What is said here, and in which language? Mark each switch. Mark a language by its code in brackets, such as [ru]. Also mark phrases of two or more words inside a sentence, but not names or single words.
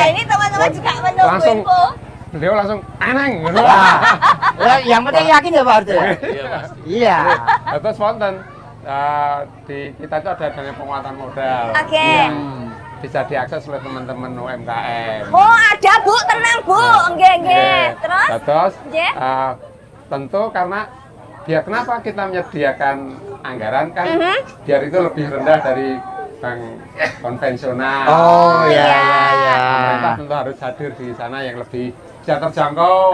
[id] Ini teman-teman juga menunggu Langsung. info. Beliau langsung aneng gitu. Nah, yang penting yakin ya Pak Untung ya? Iya Mas. Iya. Itu spontan. Di kita itu ada dana penguatan modal Oke. yang bisa diakses oleh teman-teman UMKM. Oh, ada Bu, tenang Bu. [jv] Nggih, nggih. [id] Terus? Terus Je. tentu karena biar kenapa kita menyediakan anggaran kan biar itu lebih rendah dari bank konvensional. Oh iya. Pemerintah tentu harus hadir di sana yang lebih bisa terjangkau.